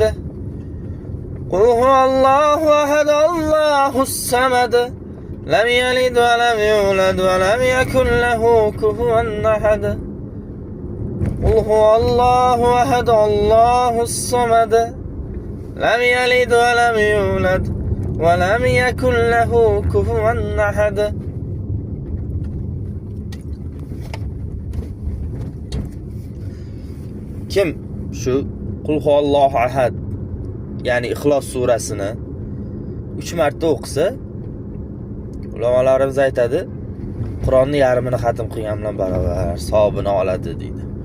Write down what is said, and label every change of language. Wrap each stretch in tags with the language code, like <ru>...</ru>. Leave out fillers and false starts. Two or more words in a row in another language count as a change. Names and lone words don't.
<ar>قل هو الله أحد الله الصمد لم يلد ولم يولد ولم يكن له كفوا أحد. قل هو الله أحد الله الصمد لم يلد ولم يولد ولم يكن له كفوا أحد.</ar> <uz>Kim shu</uz> <ar>قل هو الله أحد,</ar> <uz>ya'ni Ixlos surasini 3 marta o'qisa, ulamolarimiz aytadi, Qur'onni yarmini xatm qilgan bilan barobar savobini oladi deydi.</uz>